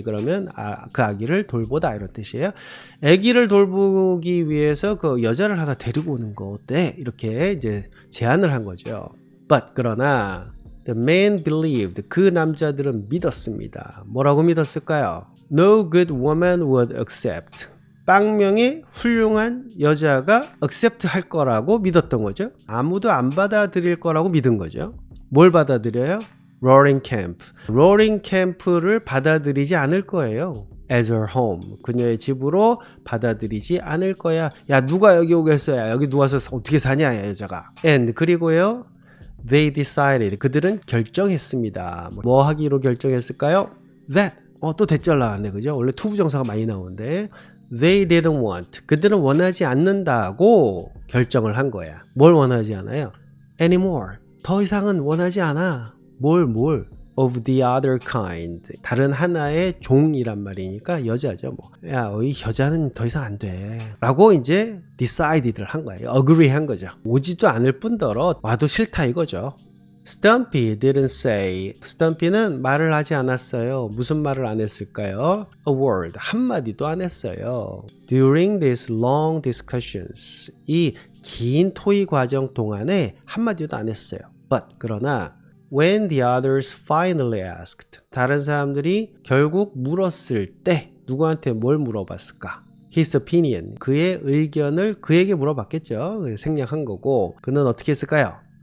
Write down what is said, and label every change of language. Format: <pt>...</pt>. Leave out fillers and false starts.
<ko>그러면 그 아기를 돌보다 이런 뜻이에요. 아기를 돌보기 위해서 그 여자를 하나 데리고 오는 거 어때? 이렇게 이제 제안을 한 거죠.</ko> <en>But</en> <ko>그러나</ko> <en>the man believed.</en> <ko>그 남자들은 믿었습니다. 뭐라고 믿었을까요?</ko> <en>No good woman would accept.</en> <ko>빵명의 훌륭한 여자가 accept 할 거라고 믿었던 거죠. 아무도 안 받아들일 거라고 믿은 거죠. 뭘 받아들여요? Roaring Camp. Roaring Camp를 받아들이지 않을 거예요.</ko> <en>As her home.</en> <ko>그녀의 집으로 받아들이지 않을 거야. 야, 누가 여기 오겠어? 야, 여기 누워서 어떻게 사냐, 야, 여자가.</ko> <en>And</en> <ko>그리고요.</ko> <en>They decided.</en> <ko>그들은 결정했습니다. 뭐 하기로 결정했을까요?</ko> <en>That.</en> <ko>또 대절 나왔네. 그죠? 원래 투부정사가 많이 나오는데</ko> <en>They didn't want.</en> <ko>그들은 원하지 않는다고 결정을 한 거야. 뭘 원하지 않아요?</ko> <en>Anymore.</en> <ko>더 이상은 원하지 않아. 뭘?</ko> <en>Of the other kind.</en> <ko>다른 하나의 종이란 말이니까 여자죠. 뭐. 야, 이 여자는 더 이상 안 돼. 라고 이제 decided를 한 거예요. agree 한 거죠. 오지도 않을 뿐더러 와도 싫다 이거죠.</ko> <en>Stumpy didn't say.</en> <ko>Stumpy는 말을 하지 않았어요. 무슨 말을 안 했을까요?</ko> <en>A word.</en> <ko>한마디도 안 했어요.</ko> <en>During these long discussions.</en> <ko>이 긴 토의 과정 동안에 한마디도 안 했어요.</ko> <en>But</en> <ko>그러나</ko> <en>when the others finally asked.</en> <ko>다른 사람들이 결국 물었을 때 누구한테 뭘 물어봤을까?</ko> <en>His opinion.</en> <ko>그의 의견을 그에게 물어봤겠죠. 생략한 거고 그는 어떻게 했을까요?</ko>